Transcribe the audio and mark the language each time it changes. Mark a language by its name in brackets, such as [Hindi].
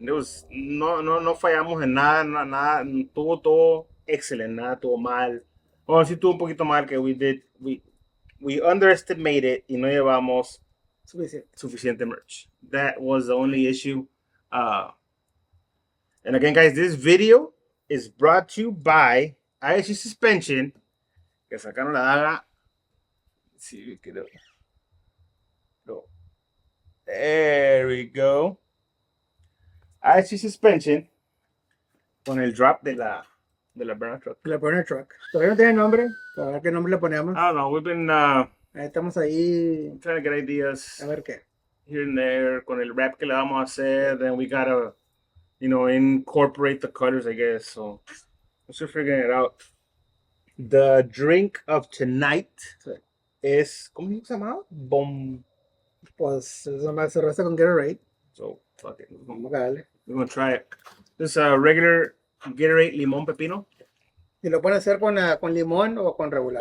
[Spanish] No fallamos en nada, tuvo todo excelente, nada tuvo mal. Bueno, sí tuvo un poquito mal que [English] we underestimated [Spanish] y no llevamos suficiente merch. [English] That was the only issue. And again, guys, this video is brought to you by ISG Suspension, [Spanish] que sacaron la daga. Sí, que no. [English] There we go. ISG Suspension [Spanish] con el [English] drop de la burner truck. [Spanish] La burner truck. Todavía no tiene nombre. A ver qué nombre le ponemos. [English] I don't know. We've been [Spanish] estamos ahí [English] trying to get ideas. [Spanish] A ver qué. [English] Here and there [Spanish] con el wrap que le vamos a hacer. [English] Then we gotta, incorporate the colors, I guess. So we're still figuring it out. The drink of tonight is, [Spanish] ¿cómo se llama? Pues es nomás cerveza con Gatorade. [English] So fuck it. [Spanish] Vamos a darle. [English] We're gonna try it. This is a regular Gatorade limón pepino. [Spanish] Y lo pueden hacer con limón o con regular.